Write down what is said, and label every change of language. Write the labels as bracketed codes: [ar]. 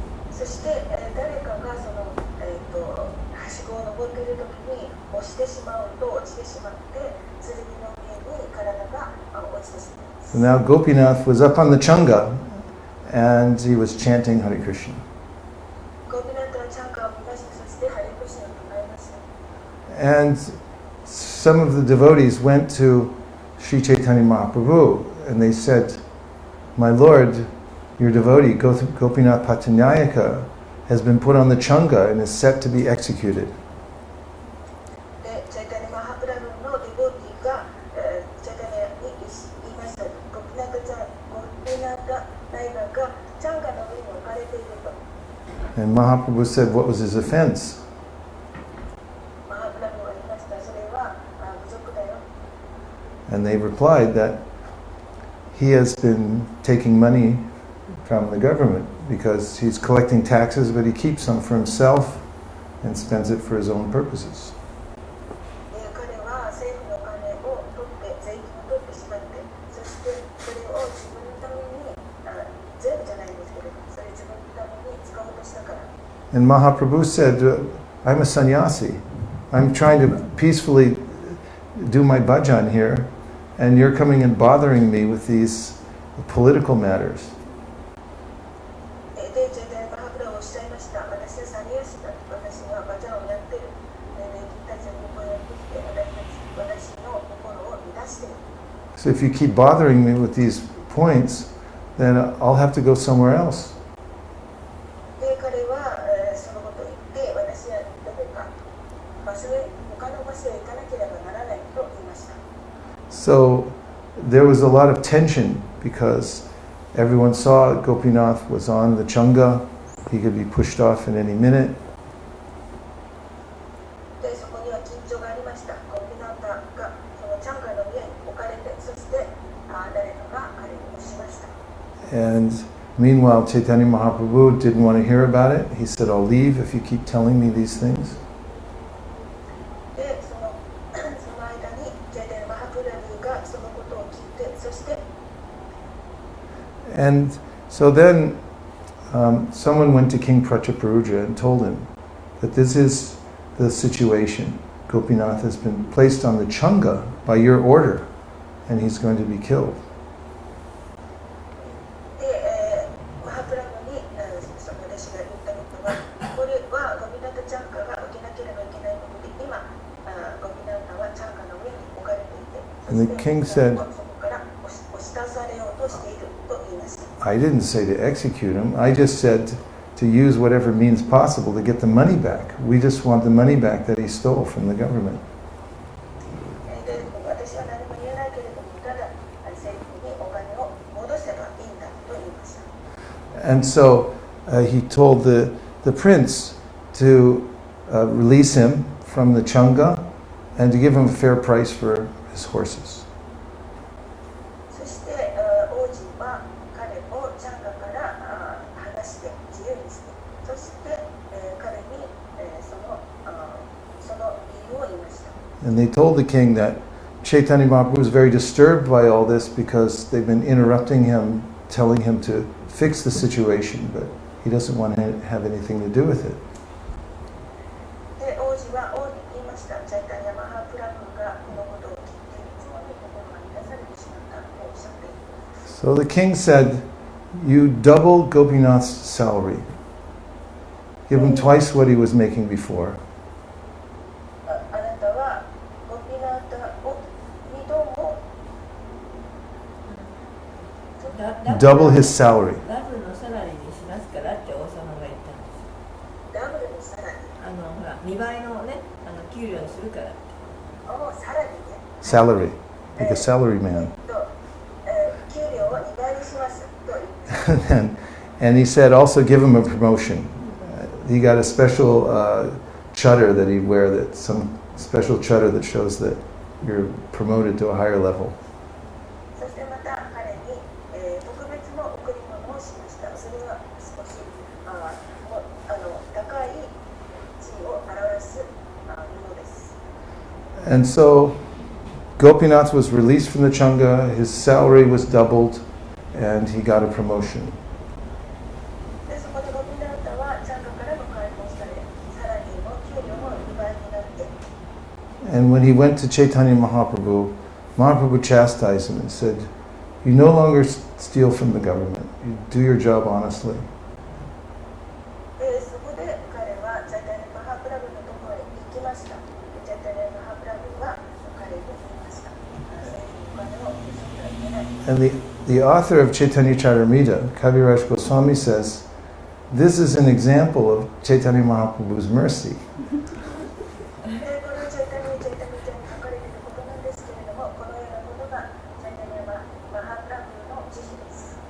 [ja] そして誰かがそのはしごを登っているときに押してしまうと落ちてしまって剣の上に体が落ちてしまいます。 [en] So now Gopinath was up on the Chunga, and he was chanting Hare Krishna. [ja] ゴミナとチャンカを見ました。そしてハレクリシナとなりました。 [en] And some of the devotees went to Sri Chaitanya Mahaprabhu, and they said, "My Lord, your devotee, Gopinath Patnayaka, has been put on the Chunga and is set to be executed." [ja] でチャイタニマハプラブのディボティがチャイタニに言いました。ゴピナタ大学がチャンガの上に置かれていると。 [en] And Mahaprabhu said, "What was his offense?" [ja] マハプラブは言いました。それは侮辱だよ。 [en] And they replied that he has been taking money from the government because he's collecting taxes, but he keeps some for himself and spends it for his own purposes. [ja] で彼は政府のお金を取って税金を取ってしまって、そしてそれを自分のために全部じゃないんですけれど、それ自分のために使おうとしたから。 [en] And Mahaprabhu said, "I'm a sannyasi. I'm trying to peacefully do my bhajan here, and you're coming and bothering me with these political matters." [ja] でチャイタニマハプラブをおっしゃいました。私はサニヤシだ。私はバジャンをやってる。君たちの向こうへやってきて、私の心を乱している。 [en] So if you keep bothering me with these points, then I'll have to go somewhere else. [ja] で彼はそのことを言って私はどこか他の場所へ行かなければならないと言いました。 [en] So there was a lot of tension because everyone saw Gopinath was on the Chunga. He could be pushed off in any minute. [ja] でそこには緊張がありました。ゴピナタがそのチャンガの上に置かれて、そして誰かが彼に押しました。 [en] And meanwhile, Chaitanya Mahaprabhu didn't want to hear about it. He said, "I'll leave if you keep telling me these things." [ja] でその間にチャイタニマハプラブがそのことを聞いて、そして [en] And so then someone went to King Prachaparuja and told him that this is the situation. Gopinath has been placed on the Chunga by your order, and he's going to be killed. [ja] でマハプラブにその弟子が言ったことは、これはゴピナタチャンカが受けなければいけないことで、今ゴピナタはチャンカの上に置かれていて、 [en] And the king said, [ja] そこから押し出されようとしていると言いました。 [en] I didn't say to execute him. I just said to use whatever means possible to get the money back. We just want the money back that he stole from the government. [ja] で私は何も言えないけれども、ただ政府にお金を戻せばいいんだと言いました。 [en] And so he told the prince to release him from the Chunga and to give him a fair price for his horses. [ja] そして王子は彼をチャンガから離して自由にして、そして彼にその理由を言い [en] And they told the king that Chaitanya Mahaprabhu was very disturbed by all this because they've been interrupting him, telling him to fix the situation, but he doesn't want to have anything to do with it. [ja] で、王子は王に言いました。チャイタニヤマハプラブがこのことを聞いていつもに心が乱されてしまったとおっしゃっています。 [en] So the king said, "You double Gopinath's salary. Give him twice what he was making before." [ja] あなたはゴピナータを2度も [en] Double his salary. [ja] ダブルのサラリーにしますからって王様が言ったんです。ダブルのサラリーほら2倍のね給料にするから。をサラリーね [en] Salary. Like a salary man. [ja] 給料を2倍にしますと言って [en] and he said also give him a promotion. He got a special chadar that he'd wear, that some special chadar that shows that you're promoted to a higher level. [ja] そしてまた彼に、特別の贈り物をしました。それは少し高い地位を表すものです。 [en] And so Gopinath was released from the Changa, his salary was doubled, and he got a promotion. [ja] でそこでゴピナータはチャンガからも解放され、さらにも給料も2倍になって、 [en] And when he went to Chaitanya Mahaprabhu, Mahaprabhu chastised him and said, "You no longer steal from the government. You do your job honestly." [ja] でそこで彼はチャイタニヤマハプラブのところへ行きました。チャイタニヤマハプラブは彼に言いました。お金を受け取ってはいけない。 [en] And the author of Chaitanya Charitamrita, Kaviraj Goswami, says, this is an example of Chaitanya Mahaprabhu's mercy. [ja] このチャイタニヤに書かれていることなんですけれども、このようなことがチャイタニヤマハプラブの慈悲です。